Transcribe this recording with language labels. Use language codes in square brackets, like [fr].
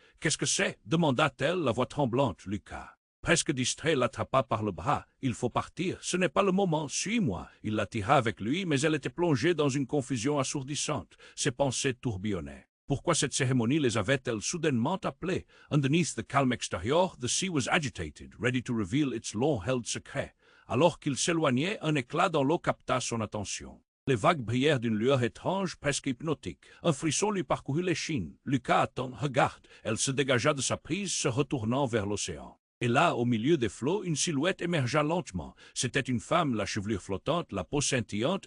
[fr] « Qu'est-ce que c'est » demanda-t-elle, la voix tremblante. Lucas, presque distrait, l'attrapa par le bras. « Il faut partir, ce n'est pas le moment, suis-moi. » Il la tira avec lui, mais elle était plongée dans une confusion assourdissante. Ses pensées tourbillonnaient. Pourquoi cette cérémonie les avait-elle soudainement appelés? [en] Underneath the calm extérieur, the sea was agitated, ready to reveal its long-held secret. [fr] Alors qu'il s'éloignait, un éclat dans l'eau capta son attention. Les vagues brillèrent d'une lueur étrange, presque hypnotique. Un frisson lui parcourut l'échine. Lucas, attends, regarde. Elle se dégagea de sa prise, se retournant vers l'océan. Et là, au milieu des flots, une silhouette émergea lentement. C'était une femme, la chevelure flottante, la peau scintillante.